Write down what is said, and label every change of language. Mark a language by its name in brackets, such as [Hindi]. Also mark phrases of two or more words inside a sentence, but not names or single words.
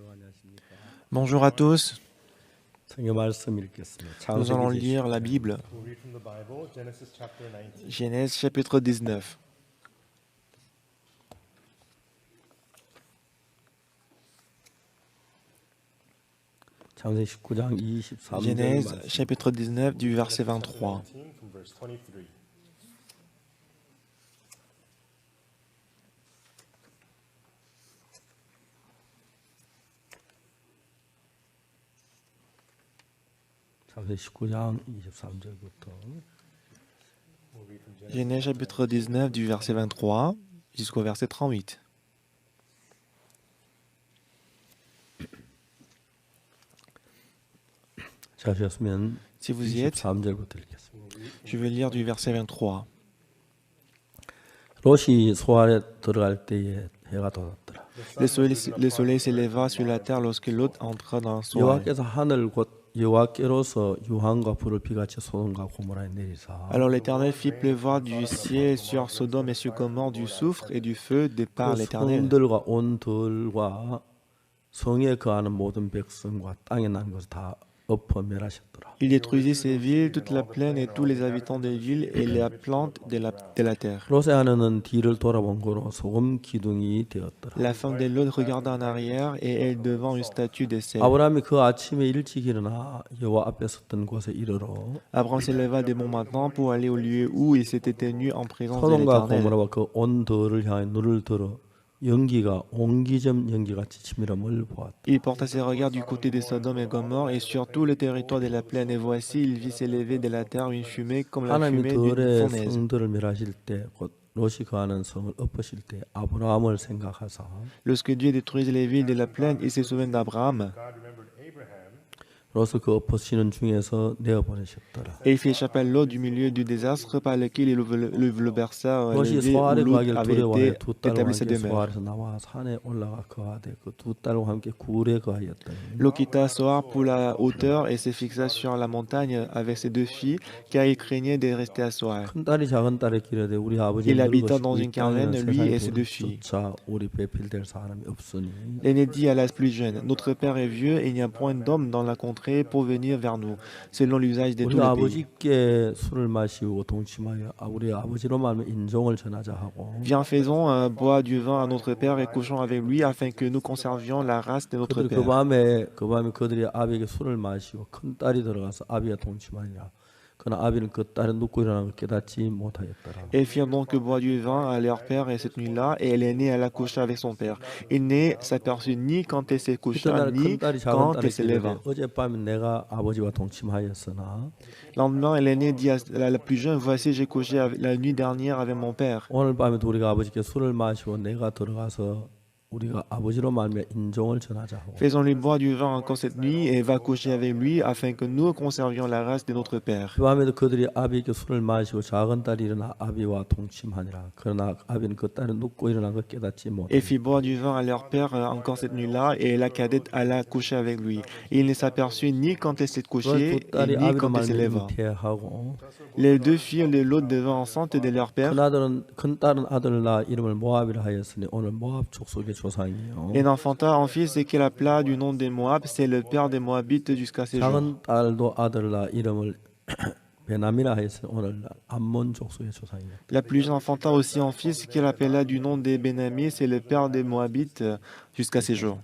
[French] Bonjour à tous. [Korean] 성경 말씀 읽겠습니다. [French] Nous allons [Korean] 창세기 [French] lire la Bible. [English] We'll read from the Bible, Genesis chapter 19. [French] Genèse chapitre 19. [Korean] 창세기 19장 23절 [French] Genèse [Korean] 말씀. [French] chapitre 19 du verset 23. [English] 19 from verse 23. [Korean] 창세기 19장 23절부터 [English] We'll read from Genesis. [French] Genèse chapitre 19 du verset 23 jusqu'au verset 38. [Korean] 자셨으면 [French] Si vous y êtes, [Korean] 23절부터 읽겠습니다. [French] je vais lire du verset 23. [Korean] 롯이 소알에 들어갈 때에 해가 돋았더라. [French] Le soleil s'éleva sur la terre lorsque Lot entra dans son [Korean] 여호와께서 하늘 곧 여호와께로서 유황과 불을 비같이 소돔과 고모라에 내리사 [French] Alors l'Éternel fit pleuvoir du ciel sur Sodome et sur Gomorrhe du soufre et du feu de par [Korean] 그 [French] l'Éternel. [Korean] 성들과 온 들과 성에 거하는 모든 백성과 땅에 난 것을 다 엎어 멸하셨더라. [French] Il détruisit ces villes, toute la plaine et tous les habitants des villes et la plante de la terre. [Korean] 롯의 아내는 뒤를 돌아본 거로 소금 기둥이 되었더라. [French] La femme de Lot regarda en arrière et elle devant une statue de sel. [Korean] 아브라함이 그 아침에 일찍 일어나 여호와 앞에 섰던 곳에 이르러 [French] Abraham s'éleva de bon matin pour aller au lieu où il s'était tenu en présence de [Korean] 소돔과 [French] l'Éternel. [Korean] 고모라와 그 온 들을 향해 눈을 들어 연기가 옹기점 연기같이 치밀함을 보았다. [French] Il porta ses regards du côté de Sodome et Gomorrhe et sur tout le territoire de la plaine. Et voici, il vit s'élever de la terre une fumée comme la [Korean] 하나님이 [French] fumée d'une [Korean] 들의 [French] fournaise. [Korean] 성들을 멸하실 때 곧 롯이 거하는 성을 엎으실 때 아브라함을 생각하사 [French] Lorsque Dieu détruisit les villes de la plaine, il se souvient d'Abraham. [English] God remembered Abraham, [Korean] 롯을 그 엎으시는 중에서 내어보내셨더라. [French] Et il fit échapper à Lot du milieu du désastre par lequel il le berça [Korean] 롯이 [French] levé où [Korean] 소알에 [French] Lot [Korean] 거하기를 [French] avait [Korean] 두려워하여 [French] été [Korean] 두 딸과 [French] établi sa [Korean] 함께 [French] demeure. [Korean] 소알에서 나와 산에 올라가 거하되 그 두 딸과 함께 굴에 거하였더니 [French] Lot quitta Soar pour la hauteur et se fixa sur la montagne avec ses deux filles, car il craignait de rester à Soar. [Korean] 큰 딸이 작은 딸의 길에되 우리 아버지 [French] Il habita [Korean] 늙으시고 [French] dans [Korean] 이 [French] une caravane, [Korean] 땅에는 [French] lui [Korean] 세상에 [French] et ses deux filles. [Korean] 자 우리 배필될 사람이 없으니 [French] L'aîné dit à la plus jeune, notre père est vieux et il n'y a point d'homme dans la contrée pour venir vers nous, selon l'usage de tous [Korean] 우리가 [French] les pays. [Korean] 아버지께 술을 마시고 동침하여 우리 아버지로 말하면 인종을 전하자 하고 [French] Viens, faisons boire du vin à notre père et couchons avec lui afin que nous conservions la race de notre [Korean] 그들이 [French] père. [Korean] 그 밤에 그들이 아비에게 술을 마시고 큰 딸이 들어가서 아비와 동침하니라. 그러나 아비는 그 딸이 눕고 일어나는 걸 깨닫지 못하였더라. [French] Ils firent donc boire du vin à leur père et cette nuit-là, et l'aînée alla coucher avec son père. Il ne s'aperçut ni quand elle s'est couchée, [Korean] 이튿날 [French] ni [Korean] 큰 딸이 작은 [French] quand [Korean] 딸에게 [French] elle se leva. [Korean] 이르되 어젯밤에 내가 아버지와 동침하였으나 [French] Lendemain, l'aîné dit à la plus jeune, voici, j'ai couché la nuit dernière avec mon père. [Korean] 오늘 밤에도 우리가 아버지께 술을 마시고 내가 들어가서 우리가 아버지로 말미암아 인종을 전하자 하고 [French] Faisons-lui boire du vin encore cette nuit et va coucher avec lui afin que nous conservions la race de notre père. [Korean] 그 밤에도 그들이 아비에게 술을 마시고 작은 딸이 일어나 아비와 동침하니라. 그러나 아비는 그 딸이 눕고 일어난 걸 깨닫지 [French] Et [Korean] 못하니 [French] fit boire du vin à leur père encore cette nuit-là, et la cadette alla coucher avec lui. Et il ne s'aperçut ni quand elle s'est couchée, [Korean] 두 딸이 [French] et ni [Korean] 아비로 [French] quand elle se [Korean] 말미암아 [French] leva. [Korean] 잉태하고 [French] Les deux filles de l'autre devinrent enceintes de leur père. [Korean] 큰 딸은 아들을 낳아 이름을 모압이라 하였으니 오늘 모압 족속의 조상이요. [French] Et enfanta un fils qu'il appela du nom de Moab, c'est le père des Moabites jusqu'à ces jours. [Korean] 작은 딸도 아들을 낳아 이름을 베남이라 하였으니 오늘 암몬 족속의 조상이요. [French] La plus jeune enfanta aussi un fils qu'il appela du nom de Benami, c'est le père des Moabites jusqu'à ces jours.